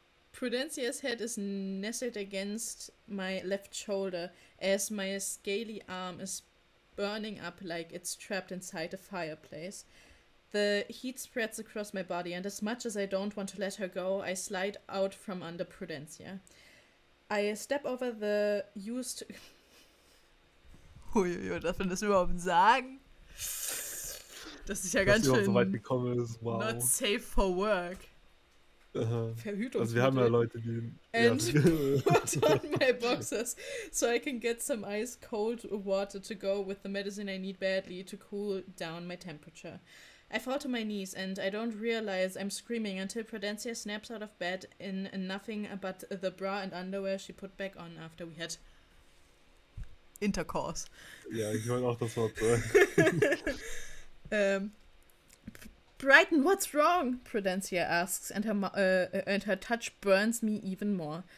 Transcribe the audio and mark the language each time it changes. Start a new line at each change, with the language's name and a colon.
English: Prudencia's head is nestled against my left shoulder as my scaly arm is burning up like it's trapped inside a fireplace. The heat spreads across my body, and as much as I don't want to let her go, I slide out from under Prudencia. I step over the used...
German: Uiuiui, darf man das überhaupt sagen? Das ist ja ganz schön so weit gekommen ist, wow.
English: not safe for work.
German: Verhütungsmittel. Also wir haben ja Leute, die...
English: And put on my boxers so I can get some ice cold water to go with the medicine I need badly to cool down my temperature. I fall to my knees and I don't realize I'm screaming until Prudencia snaps out of bed in nothing but the bra and underwear she put back on after we had intercourse.
German: Ja, ich wollte auch das Wort sagen.
English: Brighton, what's wrong? Prudencia asks, and her touch burns me even more.